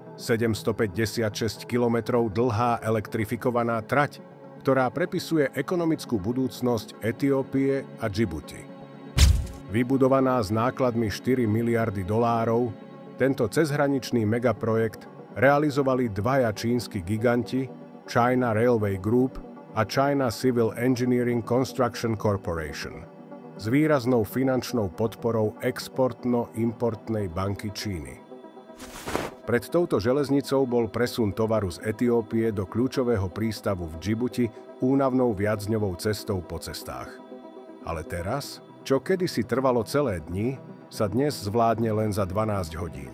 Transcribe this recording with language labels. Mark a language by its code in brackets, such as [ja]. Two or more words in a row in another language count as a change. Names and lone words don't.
[sk] 756 kilometrov dlhá elektrifikovaná trať, ktorá prepisuje ekonomickú budúcnosť Etiópie a Djibouti. Vybudovaná s nákladmi 4 miliardy dolárov, tento cezhraničný megaprojekt realizovali dvaja čínsky giganti, China Railway Group a China Civil Engineering Construction Corporation, s výraznou finančnou podporou Exportno-importnej banky Číny. Pred touto železnicou bol presun tovaru z Etiópie do kľúčového prístavu v Džibuti únavnou viacdňovou cestou po cestách. Ale teraz, čo kedysi trvalo celé dni, sa dnes zvládne len za 12 hodín.